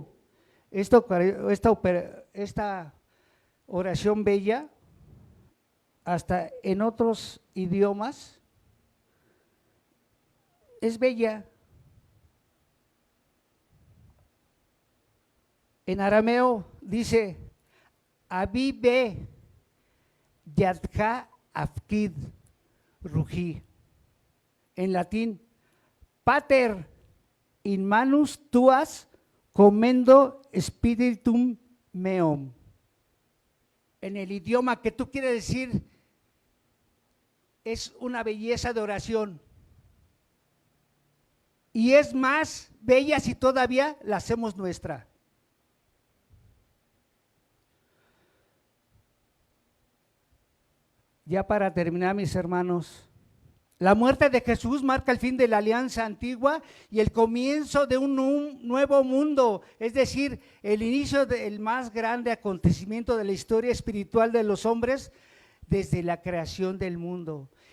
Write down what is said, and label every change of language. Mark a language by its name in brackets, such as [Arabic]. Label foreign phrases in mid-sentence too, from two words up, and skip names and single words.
[Spanish] Esta oración bella, hasta en otros idiomas, es bella. En arameo dice, [Aramaic] אבי בידך אפקיד רוחי. [Spanish] En latín, [Latin] Pater in manus tuas commendo spiritum meum. [Spanish] En el idioma que tú quieres decir, es una belleza de oración. Y es más bella si todavía la hacemos nuestra. Ya para terminar, mis hermanos, la muerte de Jesús marca el fin de la alianza antigua y el comienzo de un nuevo mundo, es decir, el inicio del más grande acontecimiento de la historia espiritual de los hombres desde la creación del mundo.